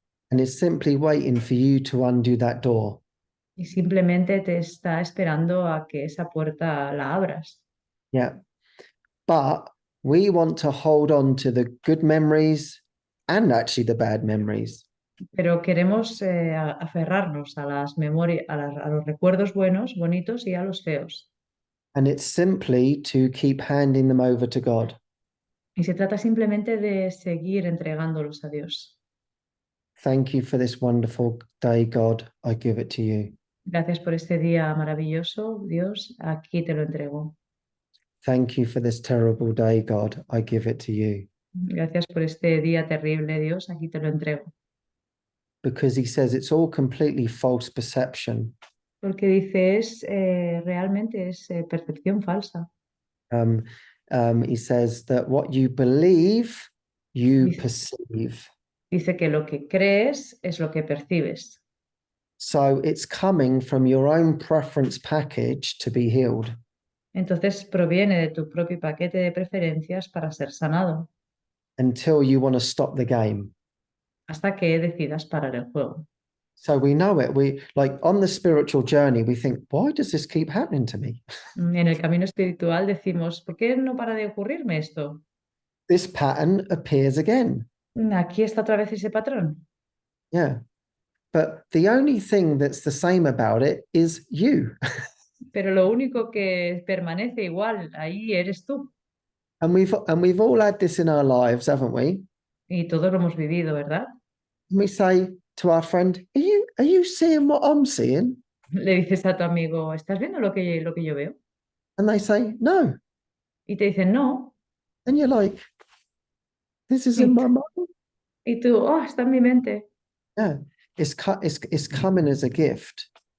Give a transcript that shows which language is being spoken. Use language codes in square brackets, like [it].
[en] And it's simply waiting for you to undo that door. [es] Y simplemente te está esperando a que esa puerta la abras. [en] Yeah. But we want to hold on to the good memories and actually the bad memories. [es] Pero queremos aferrarnos a las memorias, a los recuerdos buenos, bonitos y a los feos. [en] And it's simply to keep handing them over to God. [es] Y se trata simplemente de seguir entregándolos a Dios. [en] Thank you for this wonderful day, God. I give it to you. [es] Gracias por este día maravilloso, Dios. Aquí te lo entrego. [en] Thank you for this terrible day, God. I give it to you. [es] Gracias por este día terrible, Dios. Aquí te lo entrego. [en] Because he says it's all completely false perception. [es] Porque dice, realmente es percepción falsa. [en] He says that what you believe, you [es] Dice- [en] perceive. [es] Dice que lo que crees es lo que percibes. [en] So it's coming from your own preference package to be healed. [es] Entonces proviene de tu propio paquete de preferencias para ser sanado, [en] Until you want to stop the game. [es] hasta que decidas parar el juego. [en] So we know it. We like on the spiritual journey, we think, why does this keep happening to me? [es] En el camino espiritual decimos, ¿por qué no para de ocurrirme esto? [en] This pattern appears again. [es] Aquí está otra vez ese patrón. [en] Yeah. But the only thing that's the same about it is you. [es] Pero lo único que permanece igual ahí eres tú. [en] And we've all had this in our lives, haven't we? [es] Y todos lo hemos vivido, ¿verdad? [en] And we say to our friend, are you seeing what I'm seeing? [es] Le dices a tu amigo, ¿estás viendo lo que yo veo? [en] And they say, no. [es] Y te dicen, no. [en] And you're like, this is [es] Y, [en] in my mind. [es] y tú, oh, está en mi mente. [en] Yeah. It's coming as a gift.